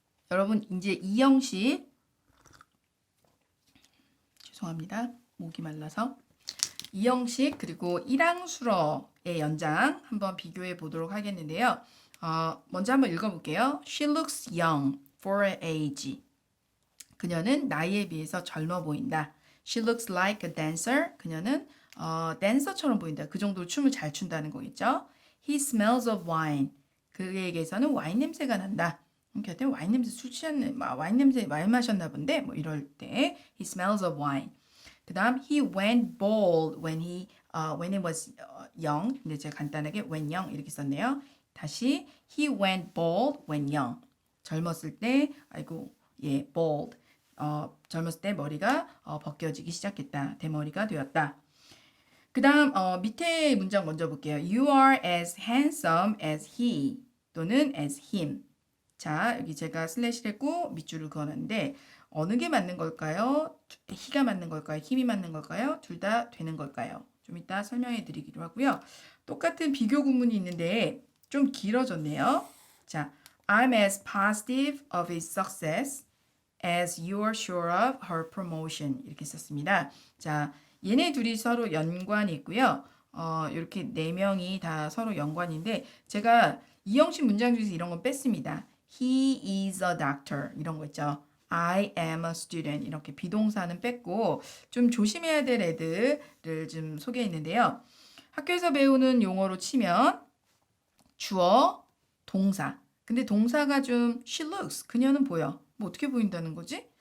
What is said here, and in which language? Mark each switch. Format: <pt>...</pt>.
<ko>여러분 이제 이 형식 죄송합니다. 목이 말라서 이 형식 그리고 일항수러의 연장 한번 비교해 보도록 하겠는데요. 먼저 한번 읽어볼게요.</ko> <en>She looks young for her age.</en> <ko>그녀는 나이에 비해서 젊어 보인다.</ko> <en>She looks like a dancer.</en> <ko>그녀는 댄서처럼 보인다. 그 정도로 춤을 잘 춘다는 거겠죠.</ko> <en>He smells of wine.</en> <ko>그에게서는 와인 냄새가 난다. 그때 와인 냄새 술 취한 와인 냄새 많이 마셨나 본데 뭐 이럴 때</ko> <en>he smells of wine.</en> <ko>그다음</ko> <en>he went bald when he was young.</en> <ko>근데 제가 간단하게</ko> <en>when young</en> <ko>이렇게 썼네요. 다시</ko> <en>he went bald when young.</en> <ko>젊었을 때 bald. 젊었을 때 머리가 벗겨지기 시작했다. 대머리가 되었다. 그 다음 밑에 문장 먼저 볼게요.</ko> <en>You are as handsome as he</en> <ko>또는</ko> <en>as him.</en> <ko>자, 여기 제가 슬래시를 했고 밑줄을 그어놨는데 어느 게 맞는 걸까요? he가 맞는 걸까요? 힘이 맞는 걸까요? 둘 다 되는 걸까요? 좀 이따 설명해 드리기로 하고요. 똑같은 비교 구문이 있는데 좀 길어졌네요. 자,</ko> <en>I'm as positive of his success as you are sure of her promotion.</en> <ko>이렇게 썼습니다. 자, 얘네 둘이 서로 연관이 있고요. 이렇게 네 명이 다 서로 연관인데 제가 이 형식 문장 중에서 이런 건 뺐습니다.</ko> <en>He is a doctor</en> <ko>이런 거 있죠.</ko> <en>I am a student</en> <ko>이렇게 비동사는 뺐고 좀 조심해야 될 애들을 좀 소개했는데요. 학교에서 배우는 용어로 치면 주어, 동사. 근데 동사가 좀</ko> <en>she looks</en> <ko>그녀는 보여. 뭐 어떻게 보인다는 거지?</ko>